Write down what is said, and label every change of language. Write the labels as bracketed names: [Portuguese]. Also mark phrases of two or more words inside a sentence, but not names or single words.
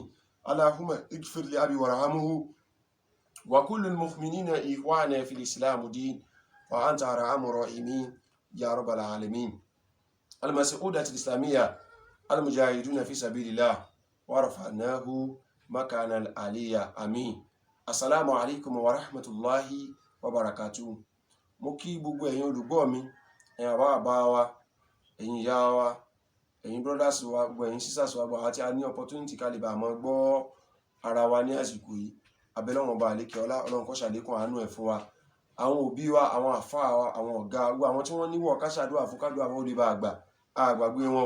[Arabic] اللهم اغفر لأبي وارحمه وكل المؤمنين إخوانا في الإسلام دين وأنت أرحم الراحمين يا رب العالمين. المسعودة الإسلامية المجاهدون في سبيل الله ورفعناه مكان العليا آمين. السلام عليكم ورحمة الله وبركاته. [Yoruba] mo kí gbogbo ẹ̀yin olùgbọ́ mi, ẹ̀yin àbá wa, ẹ̀yin ìyá wa, ẹ̀yin brothers wa, gbogbo ẹ̀yin sisters wa, gbogbo àti a ní opportunity ká lè bá mọ́ gbọ́ ara wa ní àsìkò yìí. Abẹ́lọ́wọ̀n bá lékè ọlá, Ọlọ́run kó ṣàlékún àánú ẹ̀ fún wa. Àwọn òbí wa, àwọn àfáà wa, àwọn ọ̀gá wa, àwọn tí wọ́n níwọ̀ ká ṣàdúrà fún kádùá wọn ó lè bá àgbà àgbàgbé wọn.